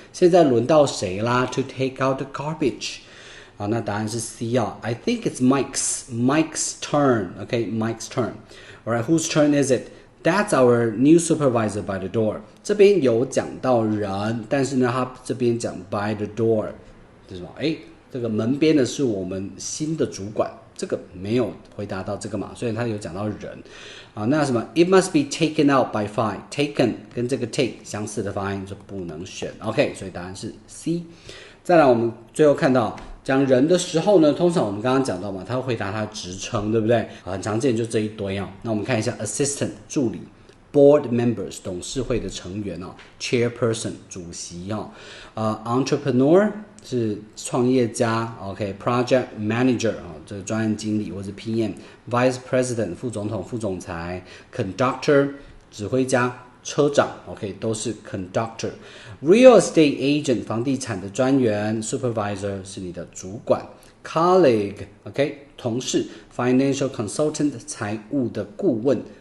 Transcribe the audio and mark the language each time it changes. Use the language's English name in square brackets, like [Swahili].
[Chinese] 现在轮到谁啦 [English] ？To take out the garbage。 [Chinese] 好，那答案是 C 啊。 [English] I think it's Mike's turn。OK，Mike's turn。Alright，whose turn is it？That's our new supervisor by the door。 [Chinese] 这边有讲到人，但是呢，他这边讲 [English] by the door， [Chinese] 这是什么？这个门边的是我们新的主管，这个没有回答到这个嘛，所以他有讲到人啊。那什么 [English] ？It must be taken out by 5。 [Chinese] taken 跟这个 take 相似的发音就不能选。 OK， 所以答案是 C。再来，我们最后看到讲人的时候呢，通常我们刚刚讲到嘛，他会回答他的职称，对不对？很常见就这一堆啊。那我们看一下 assistant 助理。 Board members 董事会的成员，Chairperson 主席entrepreneur 是创业家 ，Project manager 这个专案经理或者 PM，Vice President 副总统、副总裁 ，Conductor 指挥家、车长都是 Conductor。Real estate agent 房地产的专员 ，Supervisor 是你的主管 ，Colleague 同事 ，Financial consultant 财务的顾问。